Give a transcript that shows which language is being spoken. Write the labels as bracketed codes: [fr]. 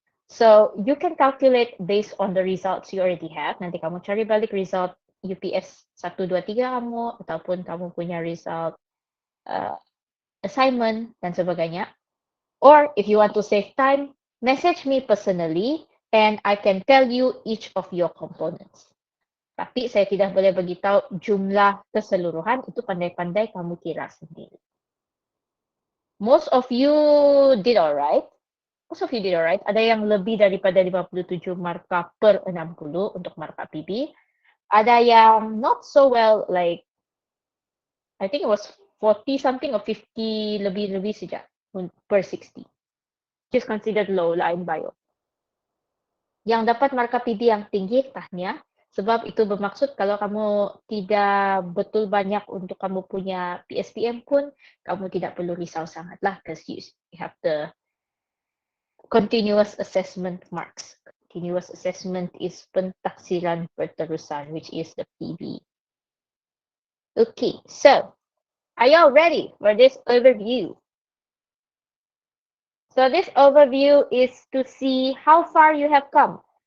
[en] So, you can calculate based on the results you already have. [ms] Nanti kamu cari balik result UPS 1, 2, 3 kamu, ataupun kamu punya result assignment, dan sebagainya. [en] Or, if you want to save time, message me personally, and I can tell you each of your components. [ms] Tapi saya tidak boleh beritahu jumlah keseluruhan, itu pandai-pandai kamu kira sendiri. [en] Most of you did alright. [ms] Ada yang lebih daripada 57 markah per 60 untuk markah PB. Ada yang [en] not so well, like I think it was 40 something or [ms] 50 lebih saja [en] per 60. Just considered low lah in bio. [ms] Yang dapat markah PB yang tinggi tahnya, sebab itu bermaksud kalau kamu tidak betul banyak untuk kamu punya PSPM pun, kamu tidak perlu risau sangatlah, [en] because you have the continuous assessment marks. Continuous assessment is [ms] pentaksiran berterusan, [en] which is the PB. Okay, so are y'all ready for this overview? So this overview is to see how far you have come.